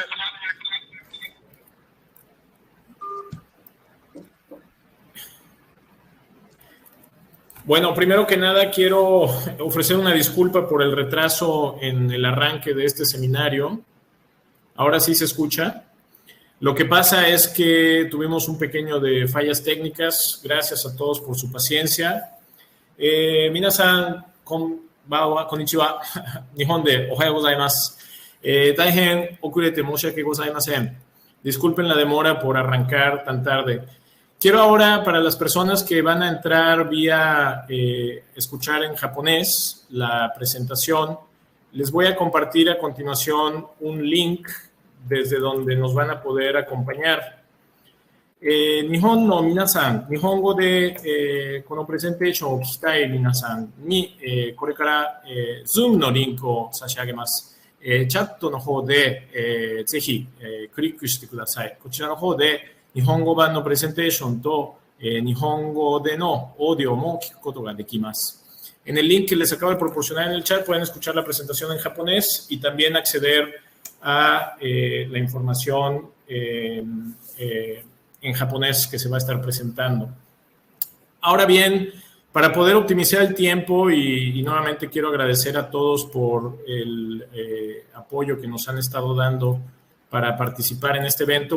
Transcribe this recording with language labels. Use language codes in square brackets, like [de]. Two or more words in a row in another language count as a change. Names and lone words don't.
[es] Bueno, primero que nada quiero ofrecer una disculpa por el retraso en el arranque de este seminario. Ahora sí se escucha. Lo que pasa es que tuvimos un pequeño de fallas técnicas. Gracias a todos por su paciencia. [ja] みなさん、こんにちは. 日本でおはようございます。大変遅れて申し訳ございません. [es] Disculpen la demora por arrancar tan tarde. Quiero ahora, para las personas que van a entrar vía escuchar en japonés la presentación, les voy a compartir a continuación un link desde donde nos van a poder acompañar. [ja] 日本の皆さん、日本語でこの presentation を聞きたい皆さんにこれから Zoom の link を差し上げます. チャットの方で、ぜひ、クリックしてください。こちらの方で日本語版のプレゼンテーションと、日本語でのオーディオも聞くことができます。 [es] En el link que les acabo de proporcionar en el chat pueden escuchar la presentación en japonés y también acceder a la información en japonés que se va a estar presentando. Ahora bien, para poder optimizar el tiempo y nuevamente quiero agradecer a todos por el apoyo que nos han estado dando para participar en este evento.